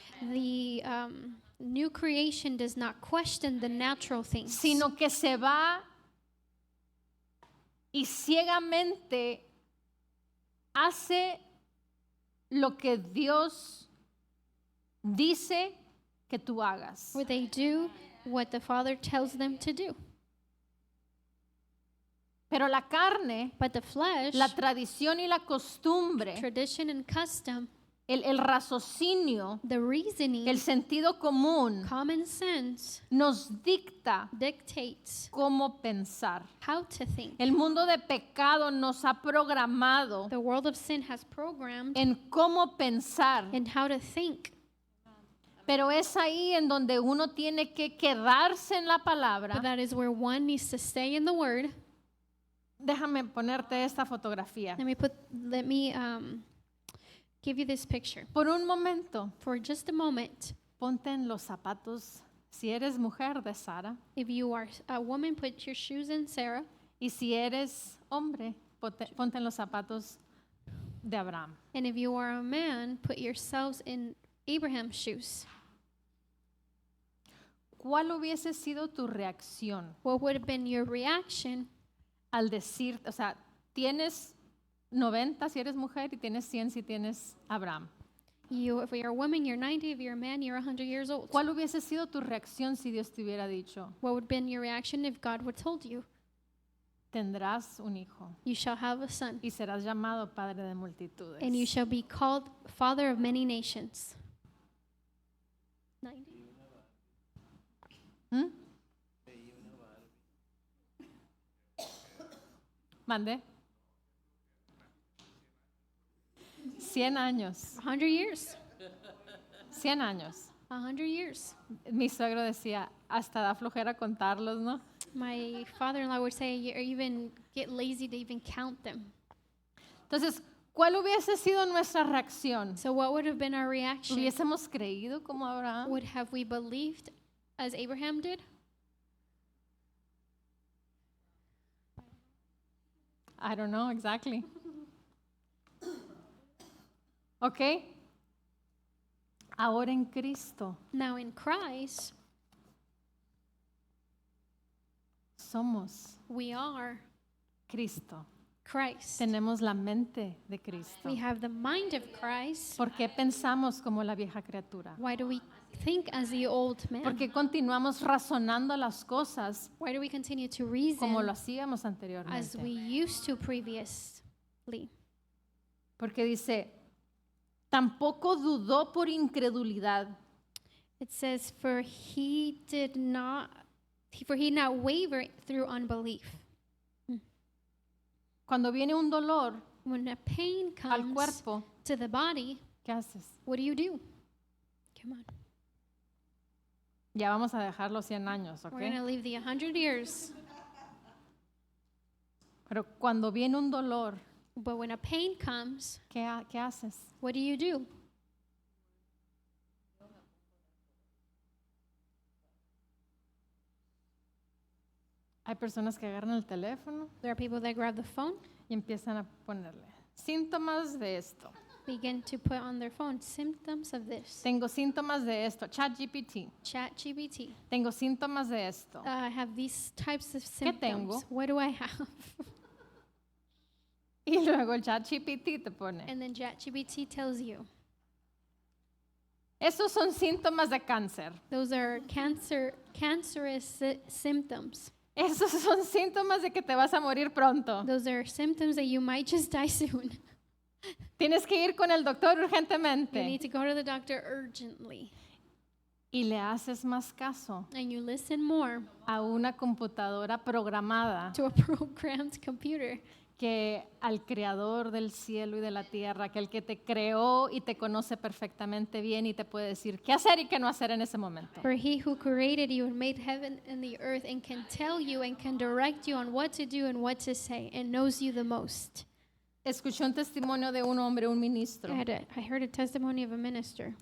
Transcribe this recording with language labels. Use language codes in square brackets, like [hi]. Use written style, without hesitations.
[en] The new creation does not question the natural things, [es] sino que se va y ciegamente hace lo que Dios dice que tú hagas. [en] where they do what the Father tells them to do. [es] Pero la carne, [en] But the flesh, [es] la tradición y la costumbre, [en] tradition and custom, [es] el raciocinio, [en] the reasoning, [es] el sentido común [en] common sense [es] nos dicta [en] dictates [es] cómo pensar. [en] how to think. [es] El mundo de pecado nos ha programado [en] The world of sin has programmed [es] en cómo pensar, [en] and how to think. [es] pero es ahí en donde uno tiene que quedarse en la [en] But [es] palabra. [en] that is where one needs to stay in the Word. [es] Déjame ponerte esta fotografía. [en] Let me give you this picture. [es] Por un momento, [en] For just a moment, [es] ponte en los zapatos, si eres mujer, de Sara, [en] if you are a woman, put your shoes in Sarah. [es] y si eres hombre, ponte en los zapatos de Abraham. [en] And if you are a man, put yourselves in Abraham's shoes. [es] ¿Cuál hubiese sido tu reacción [en] What would have been your reaction [es] al decir, o sea, tienes 90 si eres mujer y tienes 100 si tienes Abraham? [en] if you're a woman, you're 90. If you're a man, you're 100 years old. [es] ¿Cuál hubiese sido tu reacción si Dios te hubiera dicho, [en] What would have been your reaction if God would have told you, [es] tendrás un hijo [en] you shall have a son, [es] y serás llamado padre de multitudes? [en] and you shall be called father of many nations? 90. ¿Mm? [es] Mande. 100 años. [en] 100 years. [es] 100 años. [en] 100 years. [es] Mi suegro decía, hasta da flojera contarlos, ¿no? [en] My father-in-law would say, you even get lazy to even count them. [es] Entonces, ¿cuál hubiese sido nuestra reacción? [en] So what would have been our reaction? [es] ¿Hubiésemos creído como Abraham? [en] Would have we believed as Abraham did? I don't know exactly. [es] ¿Ok? Ahora en Cristo, [en] Now in Christ, [es] somos [en] We are [es] Cristo. [en] Christ. [es] Tenemos la mente de Cristo. [en] We have the mind of Christ. [es] ¿Por qué pensamos como la vieja criatura? [en] Why do we think as the old man? [es] ¿Por qué continuamos razonando las cosas [en] Why do we continue to [es] como lo [en] reason [es] hacíamos anteriormente? [en] we used to previously? [es] Porque dice, tampoco dudó por incredulidad. [en] It says, for he did not waver through unbelief. [es] Cuando viene un dolor [en] When a pain [es] al [en] comes [es] cuerpo, [en] to the body, [es] ¿qué haces? [en] what do? Come on. [es] Ya vamos a dejar los 100 años, ¿ok? [en] We're going to leave the 100 years. [es] Pero cuando viene un dolor, [en] But when a pain comes, [es] ¿qué haces? [en] what do? [es] Hay personas que agarran el teléfono [en] There are people that grab the phone, [es] y empiezan a ponerle síntomas de esto. [en] begin to put on their phone symptoms of this. [es] Tengo síntomas de esto. ChatGPT. [en] ChatGPT. [es] Tengo síntomas de esto. [en] I have these types of [es] ¿Qué tengo? [en] symptoms. What do I have? [es] Y luego el ChatGPT te pone. [en] And then ChatGPT tells you. [es] Esos son síntomas de cáncer. [en] Those are cancerous symptoms. [es] Esos son síntomas de que te vas a morir pronto. [en] Those are symptoms that you might just die soon. [es] Tienes que ir con el doctor [en] You [es] urgentemente. [en] need to go to the doctor urgently. [es] Y le haces más caso [en] And you listen more [es] a una computadora programada [en] to a programmed computer [es] que al creador del cielo y de la tierra, aquel que te creó y te conoce perfectamente bien y te puede decir qué hacer y qué no hacer en ese momento. [en] For he who created you and made heaven and the earth and can tell you and can direct you on what to do and what to say and knows you the most. [es] Escuché un testimonio de un hombre, un ministro, [en] I heard a testimony of a minister